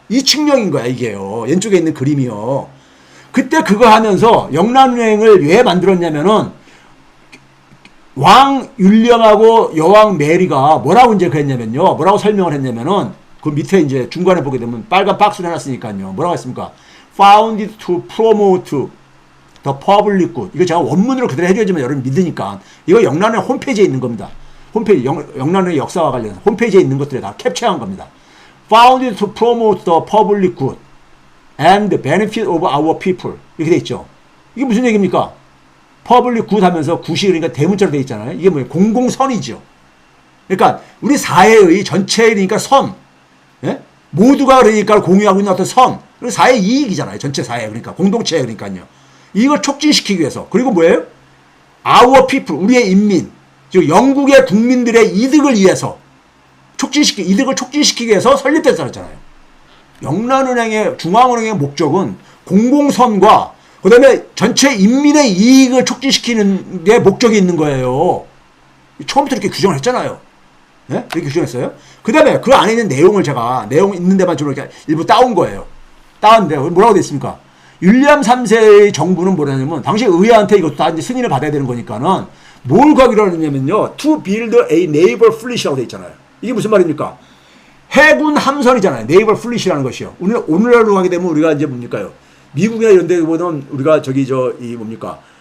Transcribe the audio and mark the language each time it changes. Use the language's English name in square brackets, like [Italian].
[Korean] 이 칙령인 거야 이게요. 왼쪽에 있는 그림이요. 그때 그거 하면서 영란은행을 왜 만들었냐면은 왕 율령하고 여왕 메리가 뭐라고 이제 그랬냐면요. 뭐라고 설명을 했냐면은 그 밑에 이제 중간에 보게 되면 빨간 박스를 해놨으니까요. 뭐라고 했습니까? [English] Founded to promote the public good. [Korean] 이거 제가 원문으로 그대로 해줘야지만 여러분 믿으니까. 이거 영란은행 홈페이지에 있는 겁니다. 홈페이지, 영란은행 역사와 관련해서 홈페이지에 있는 것들을 다 캡처한 겁니다. [English] Founded to promote the public good and the benefit of our people. [Korean] 이렇게 돼 있죠. 이게 무슨 얘기입니까? 퍼블릭 굿 하면서 굿이 그러니까 대문자로 돼 있잖아요. 이게 뭐예요? 공공선이죠. 그러니까 우리 사회의 전체의 그러니까 선. 예? 모두가 그러니까 공유하고 있는 어떤 선. 그리고 사회 이익이잖아요. 전체 사회. 그러니까 공동체 그러니까요. 이걸 촉진시키기 위해서. 그리고 뭐예요? Our people. 우리의 인민. 즉 영국의 국민들의 이득을 위해서 이득을 촉진시키기 위해서 설립됐잖아요. 영란은행의 중앙은행의 목적은 공공선과 그 다음에 전체 인민의 이익을 촉진시키는 게 목적이 있는 거예요. 처음부터 이렇게 규정을 했잖아요. 네? 이렇게 규정했어요. 그 다음에 그 안에 있는 내용을 제가 내용 있는 데만 좀 이렇게 일부 따온 거예요. 따왔는데 뭐라고 돼 있습니까? 윌리엄 3세의 정부는 뭐라냐면 당시 의회한테 이것도 다 이제 승인을 받아야 되는 거니까는 뭘 가기로 하느냐면요. [English] To build a naval fleet이라고 돼 있잖아요. [Korean] 이게 무슨 말입니까? 해군 함선이잖아요. naval fleet이라는 것이요. 오늘날로 하게 되면 우리가 이제 뭡니까요? 미국이나 이런 데 보면 우리가 이 뭡니까?